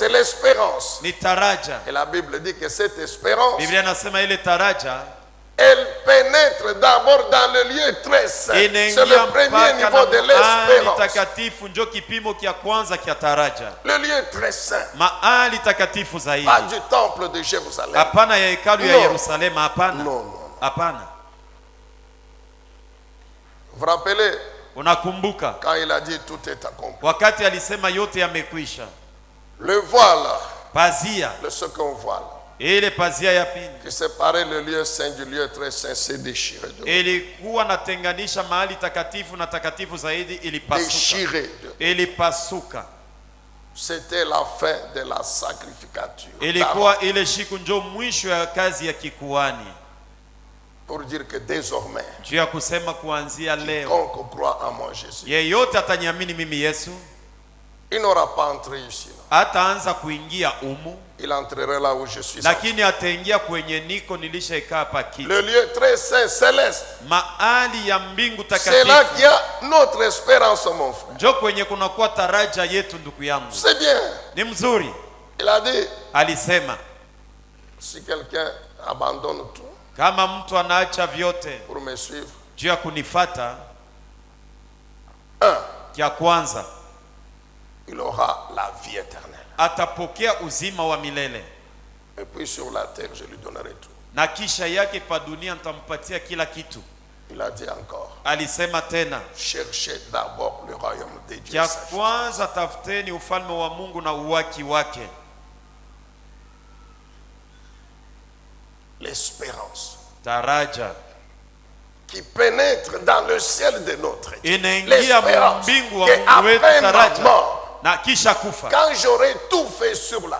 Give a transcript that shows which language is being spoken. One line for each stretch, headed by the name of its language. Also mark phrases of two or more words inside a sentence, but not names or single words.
French: C'est l'espérance.
Swahili: Ni taraja.
French: Et la Bible dit que cette espérance,
Swahili: Biblia nasema ile taraja
French: elle pénètre d'abord dans le lieu très saint. C'est
Swahili: inaingia
French: le premier niveau de l'espérance.
Swahili: takatifu, njo kipimo kia kwanza kia taraja.
French: Le lieu très saint.
Swahili: Mahali takatifu zaidi.
French: Pas du temple de Jérusalem.
Swahili: Hapana ya hekalu ya Yerusalemu, hapana.
French: Non.
Swahili: Hapana.
French: Vous vous rappelez
Swahili: Unakumbuka
French: quand il a dit tout est accompli.
Swahili: wakati alisema yote yamekwisha.
French: Le voile,
Swahili: Pazia,
French: le second voile,
Swahili: ile pazia ya pili
French: qui séparait le lieu saint du lieu très saint s'est déchirée.
Swahili: ilikuwa natenganisha mahali takatifu na takatifu zaidi, ilipasuka.
French: C'était la fin de la sacrificature.
Swahili: Ilikuwa ile siku ndio mwisho ya kazi ya kikuhani.
French: Pour dire que désormais,
Swahili: juu ya kusema kuanzia leo,
French: quiconque croit en moi Jésus,
Swahili: yeyote ataniamini mimi Yesu,
French: il n'aura pas entré ici.
Swahili: Ataanza kuingia umu,
French: il entrerait là où je suis.
Swahili: Lakini ataingia kwenye niko nilishaika hapa kiti.
French: Le lieu très saint céleste.
Swahili: Mahali ya mbingu takatifu.
French: C'est là qu'il y a notre espérance, mon frère.
Swahili: Ndio kwenye kunakuwa taraja yetu, ndugu yangu.
French: C'est bien.
Swahili: Ni mzuri.
French: Il a dit,
Swahili: alisema,
French: si quelqu'un abandonne tout,
Swahili: kama mtu anaacha vyote
French: pour me suivre,
Swahili: juu ya kunifata, kia kwanza,
French: il aura la vie éternelle.
Swahili: Atapokea uzima wa milele.
French: Et puis sur la terre, je lui donnerai tout.
Swahili: Na kisha yake pa dunia nitampatia kila kitu.
French: Il a dit encore,
Swahili: alisema tena,
French: cherchez d'abord le royaume de Dieu.
Swahili: Kia kwanza tafuteni ufalme wa Mungu na uwaki wake.
French: L'espérance,
Swahili: taraja,
French: qui pénètre dans le ciel de notre Dieu. L'espérance qu'après ma mort,
Swahili: na kisha kufa,
French: quand j'aurai tout fait sur la terre,